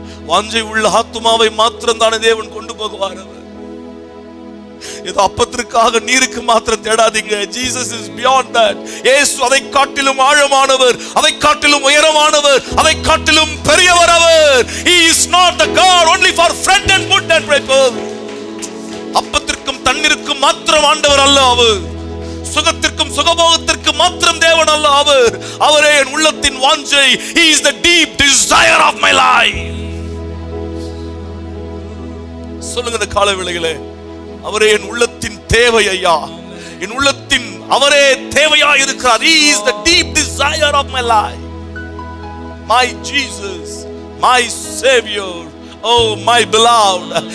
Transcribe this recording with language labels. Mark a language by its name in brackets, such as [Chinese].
[Tamil] வாஞ்சை உள்ள ஆத்துமாவை மாத்திரம் தானே தேவன் கொண்டு போகுவார். அவர் ஏதோ அப்பத்திற்காக நீருக்கு மாத்திரம் தேடாதீங்க. [English] Jesus is beyond that. [Tamil] இயேசு அதை காட்டிலும் ஆழமானவர், அதை காட்டிலும் உயரமானவர், அதை காட்டிலும் பெரியவர். [English] அவர் He is not the God only for bread and food and people. [Tamil] அப்பத்திற்கும் தண்ணீருக்கும் மாத்திரம் ஆண்டவர் அல்ல அவர். சுகத்திற்கும் சுகபோகத்திற்கும் மாத்திரம் தேவன் அல்ல அவர். அவரே என் உள்ளத்தின் வாஞ்சை. [English] He is the deep desire of my life. [Tamil] சொல்லுங்க இந்த காலை வேளையிலே, அவரே என் உள்ளத்தின் தேவை. ஐயா, என் உள்ளத்தின் அவரே தேவையா இருக்கிறார். [English] He is the deep desire of my life. My Jesus, my Savior, oh my beloved.